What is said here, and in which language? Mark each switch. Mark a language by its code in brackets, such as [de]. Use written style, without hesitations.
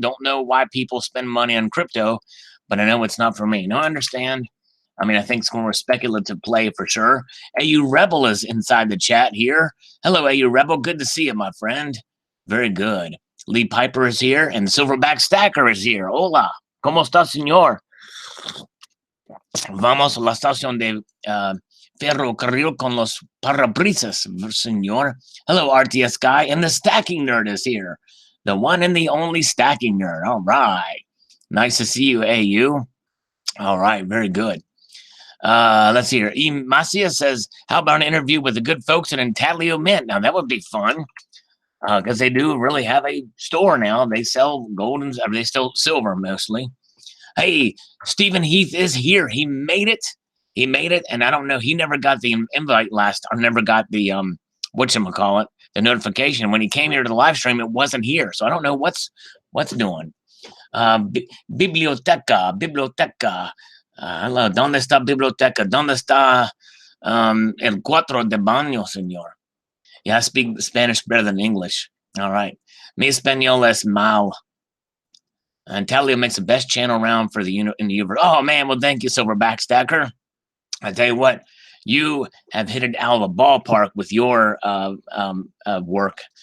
[en] Don't know why people spend money on crypto, but I know it's not for me. No, I understand. I mean, I think it's more speculative play for sure. AU Rebel is inside the chat here. Hello, AU Rebel. Good to see you, my friend. Very good. Lee Piper is here, and Silverback Stacker is here. [es] Hola. ¿Cómo está, señor? Vamos a la estación de ferrocarril con los parabrisas, señor. [en] Hello, RTS Guy, and the Stacking Nerd is here. The one and the only Stacking Nerd. All right. Nice to see you, AU. All right, very good. Let's see here. E. Macia says, how about an interview with the good folks at Intaglio Mint? Now, that would be fun, because they do really have a store now. They sell gold and they sell silver mostly. Hey, Stephen Heath is here. He made it. He made it, and I don't know. He never got the invite last, or never got the whatchamacallit, the notification. When he came here to the live stream, it wasn't here. So I don't know what's doing. [es] Biblioteca. Hello, ¿dónde está biblioteca? ¿Dónde está el cuatro de baño, señor? [en] Yeah, I speak Spanish better than English. All right. [es] Mi español es mal. [en] And Talio makes the best channel around for the in the universe. Oh, man. Well, thank you, Silverback Stacker. I tell you what, you have hit it out of the ballpark with your work.